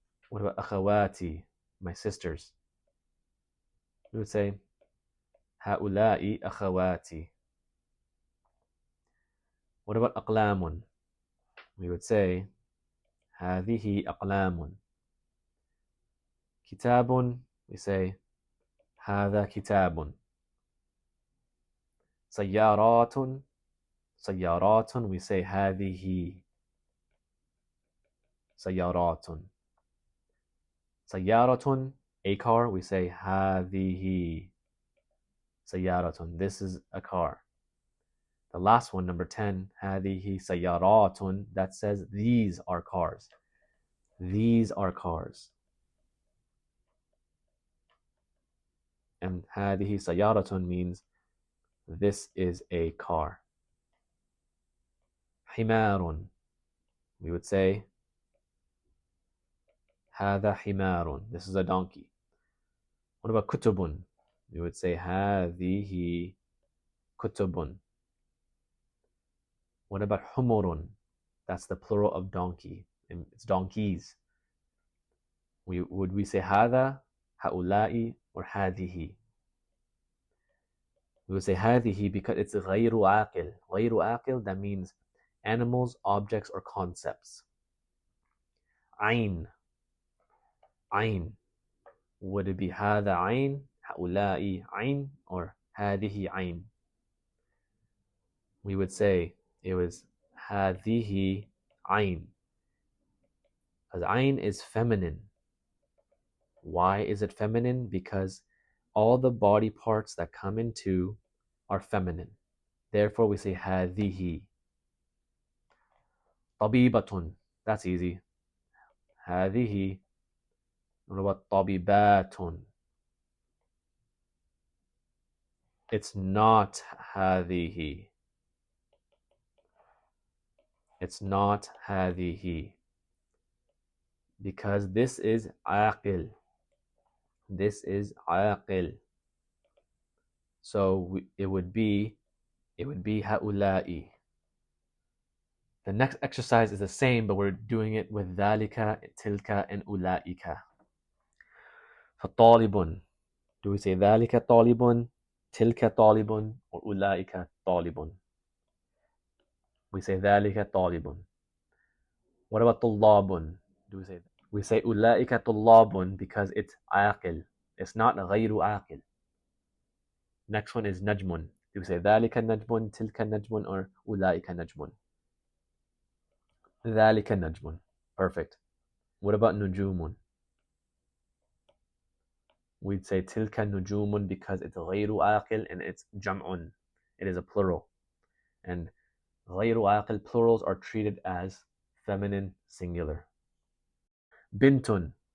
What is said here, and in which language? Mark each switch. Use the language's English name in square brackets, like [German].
[English] What about أخواتي, my sisters? We would say هؤلاء أخواتي. What about أقلام? We would say هذه أقلام. [Arabic] كتاب, we say هذا كتاب. سيارات, سيارات, we say هذه سيارات. [English] سيارة, a car, we say هذه سيارة. This is a car. The last one, number 10, هذه سيارات, that says these are cars. These are cars. And هذه سيارة means this is a car. حمار, we would say هذا حمار. This is a donkey. What about كتب? We would say هذه كتب. What about حمر? That's the plural of donkey. It's donkeys. Would we say هذا, هؤلاء, or هذه? We would say هذه because it's غير عاقل. غير عاقل, that means animals, objects, or concepts. [Arabic] عين. عين. Would it be هذا عين, هؤلاء عين, or هذه عين? [English] We would say it was هذه عين. Because عين is feminine. Why is it feminine? Because all the body parts that come into are feminine. Therefore, we say هذه. [Arabic] طبيبة. That's easy. هذه. [English] What about طبيبات? It's not هذه. It's not هذه. Because this is عاقل. This is عاقل. So it would be هؤلاء. The next exercise is the same, but we're doing it with ذلك, تلك, and أولئك. [Arabic] فطالب. Do we say ذلك طالب, تلك طالب, or أولئك طالب? [English] We say ذلك طالب. What about طلاب? Do we say that? We say أولئك طلاب because it's عاقل. It's not غير عاقل. Next one is نجم. [Arabic] Do we say ذلك نجم, تلك نجم, or أولئك نجم? ذلك نجم. Perfect. What about نجوم? [English] We'd say tilka nujumun because it's غير عاقل and it's jam'un. It is a plural. And غير عاقل plurals are treated as feminine singular. Bintun.